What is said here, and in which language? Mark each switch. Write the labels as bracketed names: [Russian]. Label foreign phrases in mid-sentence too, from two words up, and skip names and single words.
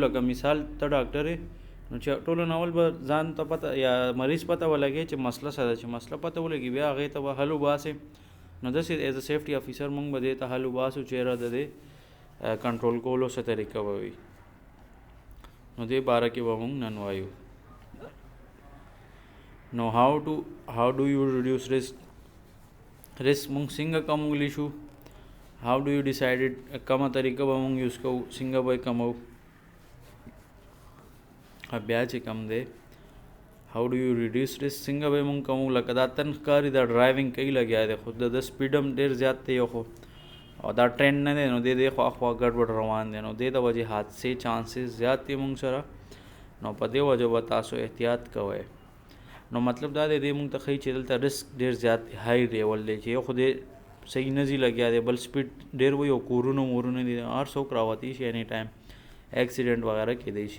[Pashto] لکه مثال ته ډاکټر یې نو چې ټولو ناول به ځان ته پته یا مریض پته ولګي چې مسله څه ده چې مسله پته ولګي بیا هغې ته به حل وباسې نو داسې [English] as a safety officer [Pashto] موږ به دې ته حل وباسو چې یاره د دې کنټرول کولو څه طریقه به وي نو دې باره کې به موږ نن وایو. [English] نو how do you reduce risk [Pashto] موږ څنګه کمولی شو. [English] how do you decide it [Pashto] کومه طریقه به موږ یوز کوو څنګه به یې کموو. بیا چې کم دی [English] how do you reduce risk [Pashto] څنګه به یې موږ کموو. لکه دا تن ښکاري دا ډرایوینګ کوي لګیا دی خو د سپیډ هم ډېر زیات دی خو او دا ټرینډ نه دی نو دی خواخوا ګډوډ روان دی نو دې د وجې حادثې چانسز زیات دي موږ سره نو په دې وجه به تاسو احتیاط کوئ. نو مطلب دا دی موږ ته ښیي چې دلته رسک ډېر زیات [English] high level [Pashto] دی چې یو خو دې صحیح نه ځي لګیا دی بل سپیډ ډېر وي او کورونه مورونه دي هر څوک راوتی شي [English] any time accident [Pashto] وغیره کیدی شي.